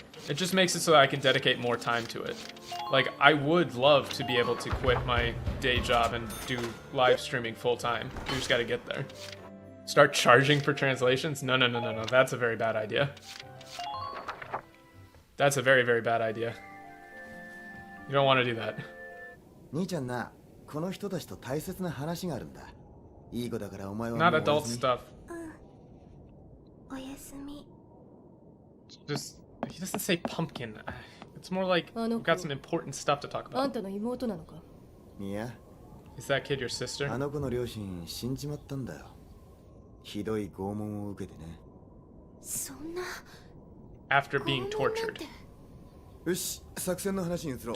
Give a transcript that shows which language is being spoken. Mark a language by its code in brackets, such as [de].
[en] It just makes it so that I can dedicate more time to it. Like, I would love to be able to quit my day job and do live streaming full time. We just gotta get there. Start charging for translations? No. That's a very bad idea. That's a very, very bad idea. You don't want to do that. [ja] 兄ちゃんな、この人たちと大切な話があるんだ。いい子だからお前は [en] Not adult stuff. [ja] おやすみ。 [en] Just, he doesn't say pumpkin. It's more like we've got some important stuff to talk [ja] あ [en] about. [ja] んたの妹なのか？いや、 [en] Is that kid your sister? [ja] あの子の両親死んじまったんだよ。ひどい拷問を受けてね。そんな。 [en] After being tortured. [ja] よし、作戦の話に移ろう。